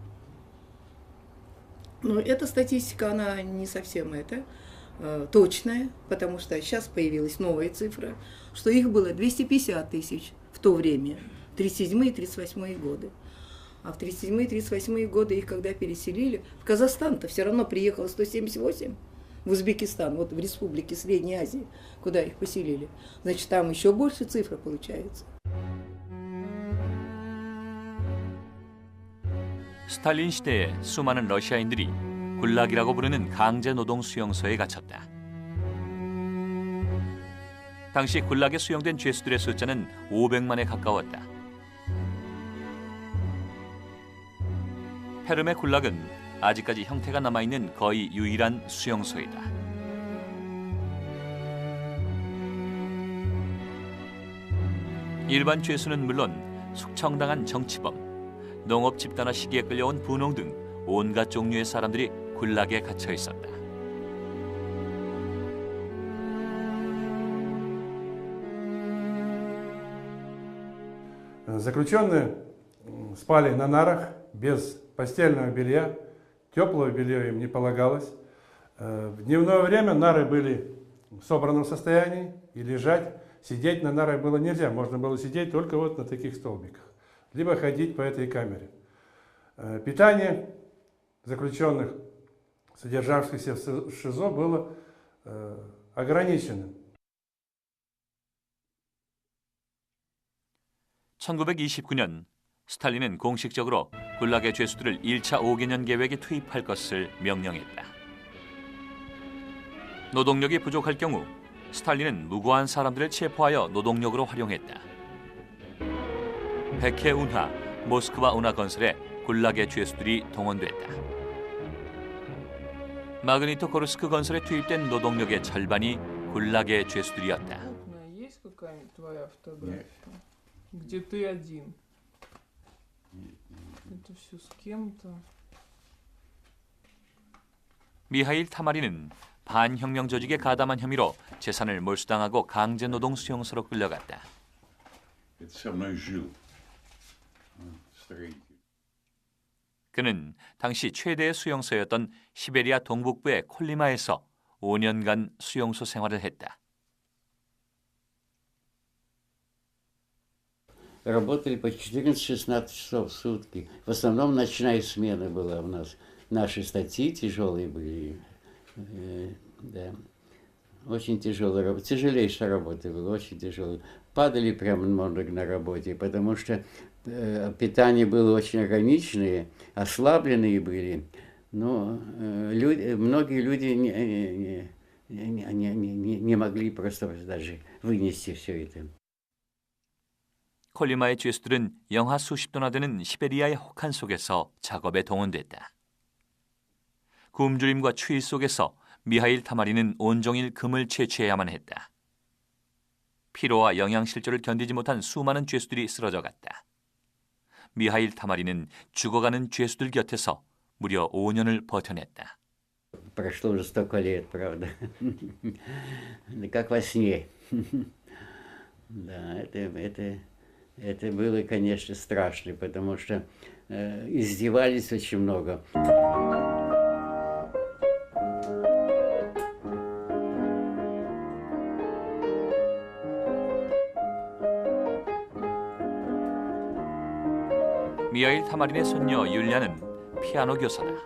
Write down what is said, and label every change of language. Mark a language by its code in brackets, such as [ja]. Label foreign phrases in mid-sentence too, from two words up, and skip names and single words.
[ru] Но эта статистика, она не совсем точная, потому что сейчас появилась новая цифра, что их было 250 тысяч в то время, 37-38 годы. А в 37-38 годы их когда переселили, в Казахстан-то все равно приехало 178, в Узбекистан, вот в республике Средней Азии, куда их поселили. Значит, там еще больше цифра получается. [ko] 스탈린 시대에 수많은 러시아인들이 굴락이라고 부르는 강제 노동 수용소에 갇혔다. 당시 굴락에 수용된 죄수들의 숫자는 500만에 가까웠다. 페름의 굴락은 아직까지 형태가 남아있는 거의 유일한 수용소이다. 일반 죄수는 물론 숙청당한 정치범, 농업 집단화 시기에 끌려온 분홍 등 온갖 종류의 사람들이 굴락에 갇혀 있었다. [ru] Заключенные спали на нарах без постельного белья, теплого белья им не полагалось. В дневное время нары были в собранном состоянии, и лежать, сидеть на нарах было нельзя. Можно было сидеть только вот на таких столбиках, либо ходить по этой камере. Питание заключенных, содержавшихся в ШИЗО, было ограниченным. [ko] 1929년 스탈린은 공식적으로 굴락의 죄수들을 1차 5개년 계획에 투입할 것을 명령했다. 노동력이 부족할 경우 스탈린은 무고한 사람들을 체포하여 노동력으로 활용했다. 백해 운하, 모스크바 운하 건설에 굴락의 죄수들이 동원됐다. 마그니토고르스크 건설에 투입된 노동력의 절반이 굴락의 죄수들이었다. [ru] Где ты один. Это все с кем-то. [ko] 미하일 타마리는 반혁명 조직에 가담한 혐의로 재산을 몰수당하고 강제노동 수용소로 끌려갔다. 그는 당시 최대의 수용소였던 시베리아 동북부의 콜리마에서 5년간 수용소 생활을 했다. [ru] Работали по 14-16 часов в сутки. В основном ночная смена была у нас. Наши статьи тяжелые были. Да. Очень тяжелая работа. Тяжелейшая работа была, очень тяжелая. Падали прямо много на работе, потому что питание было очень ограниченное, ослабленные были. Но многие люди не могли просто даже вынести все это. [ko] 콜리마의 죄수들은 영하 수십 도나 되는 시베리아의 혹한 속에서 작업에 동원됐다. 굶주림과 추위 속에서 미하일 타마리는 온종일 금을 채취해야만 했다. 피로와 영양실조를 견디지 못한 수많은 죄수들이 쓰러져갔다. 미하일 타마리는 죽어가는 죄수들 곁에서 무려 5년을 버텨냈다. [ru] Прошло уже столько лет, правда. Как во сне. Да, это было, конечно, страшно, потому что издевались очень много. [ko] 미하일 타마린의 손녀 율리아는 피아노 교사다.